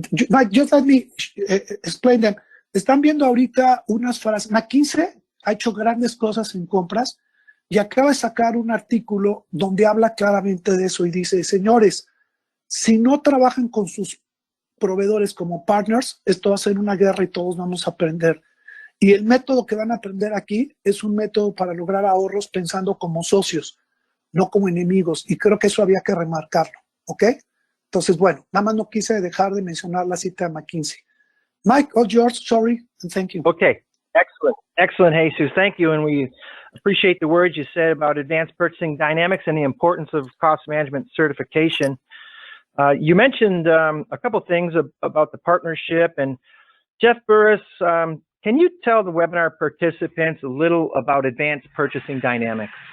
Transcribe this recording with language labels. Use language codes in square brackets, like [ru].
[en] Mike, just let me explain them. [es] Están viendo ahorita unas frases. McKinsey ha hecho grandes cosas en compras y acaba de sacar un artículo donde habla claramente de eso y dice, señores, si no trabajan con sus proveedores como partners, esto va a ser una guerra y todos vamos a aprender. Y el método que van a aprender aquí es un método para lograr ahorros pensando como socios, no como enemigos. Y creo que eso había que remarcarlo, ¿ok? Entonces, bueno, nada más no quise dejar de mencionar la cita de McKinsey. [en] Mike, all yours, sorry, and thank you. Okay, excellent. Excellent, Jesus. Thank you. And we appreciate the words you said about advanced purchasing dynamics and the importance of cost management certification. You mentioned a couple things about the partnership. And Jeff Burris, can you tell the webinar participants a little about advanced purchasing dynamics?